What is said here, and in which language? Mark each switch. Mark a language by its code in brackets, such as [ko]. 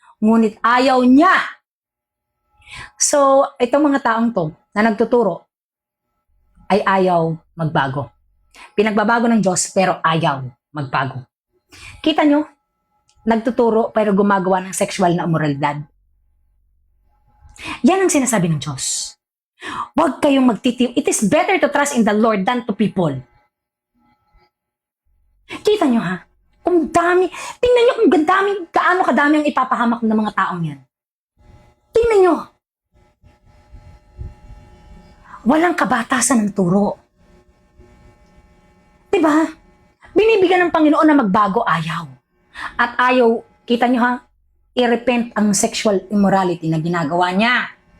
[tl] Ngunit ayaw niya. So, itong mga taong to na nagtuturo ay ayaw magbago. Pinagbabago ng Diyos pero ayaw magbago. Kita nyo? Nagtuturo pero gumagawa ng sexual na immoralidad. Yan ang sinasabi ng Diyos. Huwag kayong magtitiw. [en] It is better to trust in the Lord than to people. [tl] Kita nyo ha? Kung dami, tingnan nyo kung gaano kadami ang ipapahamak ng mga taong yan. Tingnan nyo. Walang kabatasan ng turo. Diba? Binibigyan ng Panginoon na magbago, ayaw. At ayaw, kita nyo ha, i-repent ang sexual immorality na ginagawa niya.